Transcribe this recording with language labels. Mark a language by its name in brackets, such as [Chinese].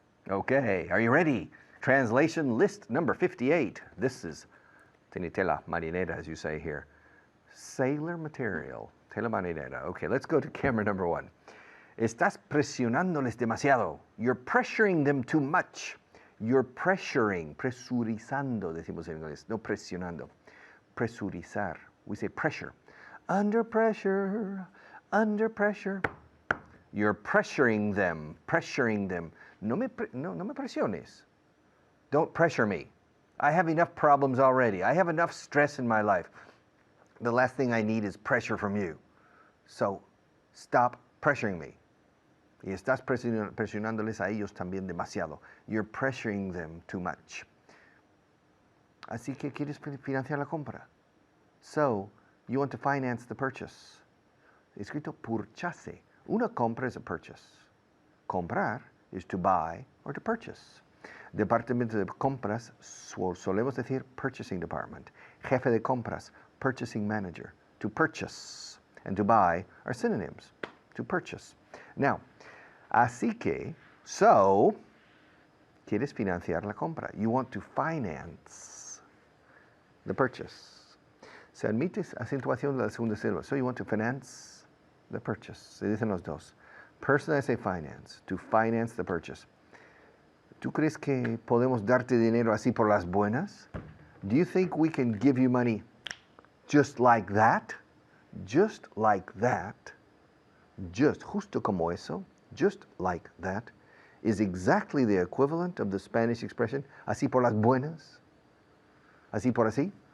[English] Okay, are you ready? Translation list number 58. This is tela marinera, as you say here. Sailor material, tela marinera. Okay, let's go to camera number 1. [Spanish] Estás presionándoles demasiado. [English] You're pressuring them too much. You're pressuring, [Spanish] presurizando, decimos en inglés, no presionando. [English] Presurizar. We say pressure. Under pressure, under pressure. You're pressuring them, pressuring them. [Spanish] No me presiones. [English] Don't pressure me. I have enough problems already. I have enough stress in my life. The last thing I need is pressure from you. So, stop pressuring me. [Spanish] Y estás presionándoles a ellos también demasiado. [English] You're pressuring them too much. [Spanish] Así que quieres financiar la compra. [English] So, you want to finance the purchase. Escrito purchase. Una compra is a purchase. Comprar is to buy or to purchase. [Spanish] Departamento de compras, solemos decir purchasing department. [English] Jefe de compras, purchasing manager. To purchase and to buy are synonyms. To purchase. [Spanish] Now, así que, so, quieres financiar la compra. [English] You want to finance the purchase. [Spanish] Se admite acentuación de la segunda sílaba. [English] So you want to finance the purchase. [Spanish] Se dicen los dos. [English] Personally, I say finance. To finance the purchase. [Spanish] ¿Tú crees que podemos darte dinero así por las buenas? [English] Do you think we can give you money just like that? Just like that. Just, [Spanish] justo como eso. [English] Just like that is exactly the equivalent of the Spanish expression, [Spanish] así por las buenas. Así por así.